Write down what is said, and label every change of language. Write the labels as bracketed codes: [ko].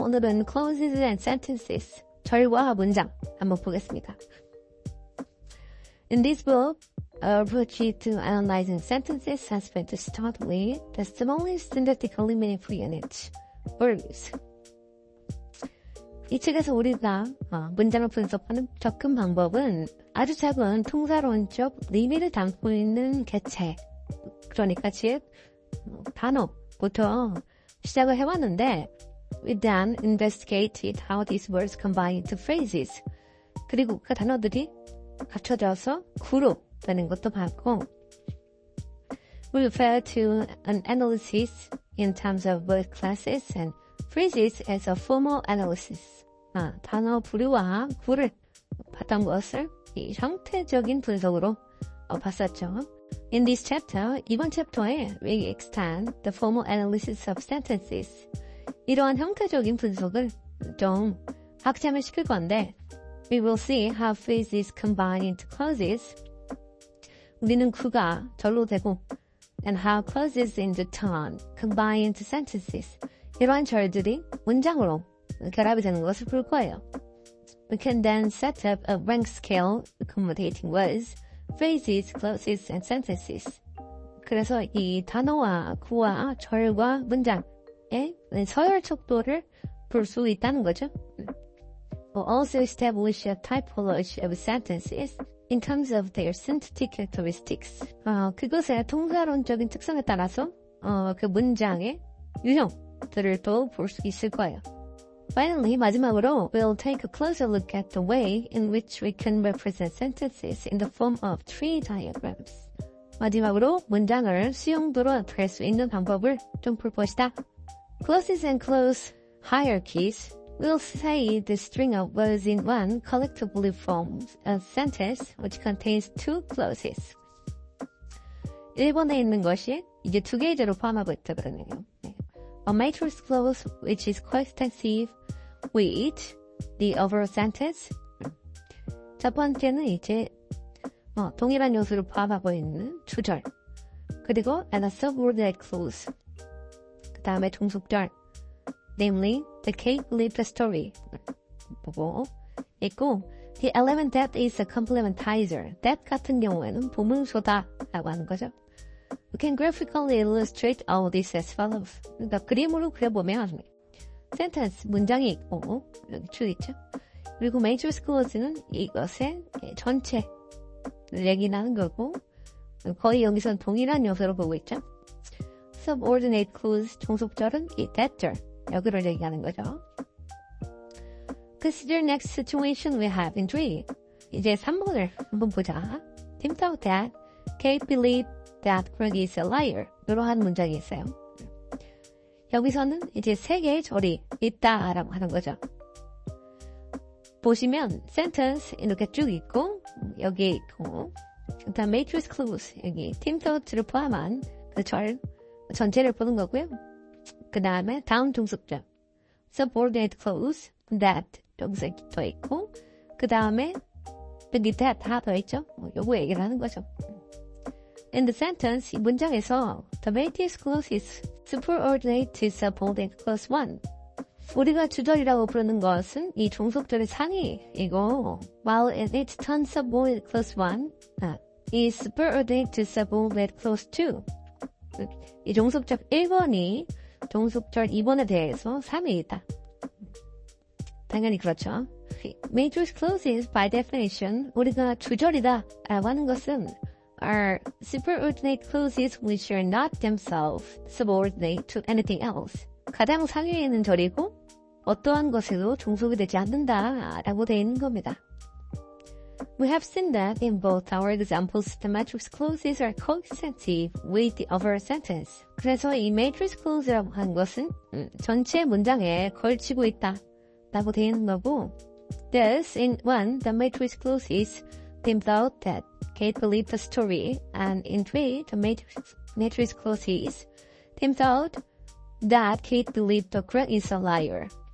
[ko] 오늘은 [en] clauses and sentences, [ko] 절과 문장 한번 보겠습니다. [en] In this book, our approach to analyzing sentences has been to start with the smallest syntactically meaningful unit, verbs. [ko] 이 책에서 우리가 문장을 분석하는 접근 방법은 아주 작은 통사론적 의미를 담고 있는 개체, 그러니까 즉 단어부터 시작을 해왔는데 [en] we then investigated how these words combine into phrases. [ko] 그리고 그 단어들이 합쳐져서 구로 되는 것도 봤고 [en] we refer to an analysis in terms of word classes and phrases as a formal analysis. [ko] 단어 부류와 구를 봤던 것을 이 형태적인 분석으로 봤었죠. [en] In this chapter, [ko] 이번 챕터에 [en] we extend the formal analysis of sentences. [ko] 이러한 형태적인 분석을 좀 확장을 시킬 건데 [en] we will see how phrases combine into clauses. [ko] 우리는 구가 절로 되고 [en] and how clauses in the turn combine into sentences. [ko] 이러한 절들이 문장으로 결합이 되는 것을 볼 거예요. [en] We can then set up a rank scale accommodating words, phrases, clauses, and sentences. [ko] 그래서 이 단어와 구와 절과 문장의 서열 척도를 볼 수 있다는 거죠. [en] We'll also establish a typology of sentences in terms of their syntactic characteristics. [ko] 그것의 통사론적인 특성에 따라서 그 문장의 유형들을 또 볼 수 있을 거예요. [en] Finally, [ko] 마지막으로, [en] we'll take a closer look at the way in which we can represent sentences in the form of tree diagrams. [ko] 마지막으로, 문장을 수용도로 될 수 있는 방법을 좀 볼 것이다. [en] Clauses and clause hierarchies will say the string of words in one collectively forms a sentence which contains two clauses. [ko] 1번에 있는 것이 이제 두 개의 제로 포함하고 있다거든요. [en] A matrix clause which is coextensive with the overall sentence. [ko] 첫 번째는 이제 동일한 요소를 포함하고 있는 주절. 그리고 [en] and a subordinate clause. [ko] 그 다음에 종속절. [en] Namely, the Kate believed the story. [ko] 보고 있고 [en] the element that is a complementizer. [ko] That 같은 경우에는 보문소다 라고 하는 거죠. [en] We can graphically illustrate all this as follows. [ko] 그러니까 그림으로 그려보면 sentence, 문장이 있고 여기 줄 있죠. 그리고 matrix clause는 이것의 전체를 얘기하는 거고 거의 여기서는 동일한 요소로 보고 있죠. subordinate clause, 종속절은 이 that절, 여기를 얘기하는 거죠. [en] Consider next situation we have in tree. [ko] 이제 3번을 한번 보자. [en] Tim thought that Kate believed that Greg is a liar. [ko] 이러한 문장이 있어요. 여기서는 이제 세 개의 절이 있다라고 하는 거죠. 보시면 sentence 이렇게 쭉 있고 여기 있고 그다음 matrix clause 여기 team thought를 포함한 그 절 전체를 보는 거고요. 그 다음에 다음 종속절 subordinate clause that 여기서 더 있고 그 다음에 여기 that 하나 더 있죠. 요거 얘기를 하는 거죠. [en] In the sentence, [ko] 이 문장에서 [en] the matrix clause is superordinate to subordinate clause 1. [ko] 우리가 주절이라고 부르는 것은 이 종속절의 상위이고 [en] while in its turn subordinate clause 1 is superordinate to subordinate clause 2. [ko] 이 종속절 1번이 종속절 2번에 대해서 상위이다. 당연히 그렇죠. [en] Matrix clauses by definition [ko] 우리가 주절이다 라고 하는 것은 [en] are superordinate clauses which are not themselves subordinate to anything else. [ko] 가장 상위에 있는 절이고 어떠한 것에도 종속이 되지 않는다라고 되어 있는 겁니다. [en] We have seen that in both our examples, the matrix clauses are coextensive with the overall sentence. [ko] 그래서 이 matrix clause라고 하는 것은 전체 문장에 걸치고 있다라고 되어 있는 거고 [en] Thus, in one, the matrix clauses Tim thought that Kate believed the story, and in three, the matrix clauses Tim thought that Kate believed the Greg is a liar.